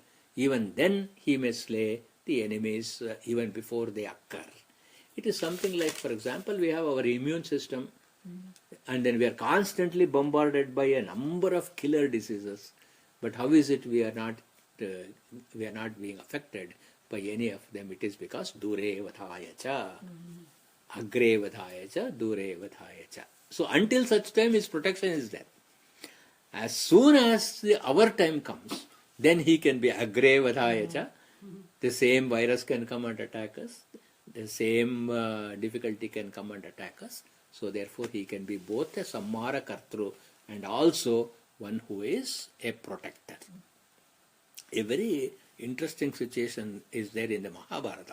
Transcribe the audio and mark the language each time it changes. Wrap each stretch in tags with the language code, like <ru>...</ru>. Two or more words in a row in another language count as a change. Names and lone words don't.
<en>Even then he may slay the enemies even before they occur. It is something like, for example, we have our immune system, and then we are constantly bombarded by a number of killer diseases. But how is it we are not being affected by any of them? It is because</en> <sa>dure vadhaya cha, agre vadhaya cha, dure vadhaya cha.</sa> <en>So until such time his protection is there. As soon as our time comes, then he can be</en> <sa>agre vadhaya cha.</sa> <en>The same virus can come and attack us. The same difficulty can come and attack us. So therefore he can be both a</en> <sa>samhara kartru</sa> <en>and also one who is a protector. A very interesting situation is there in the Mahabharata.</en>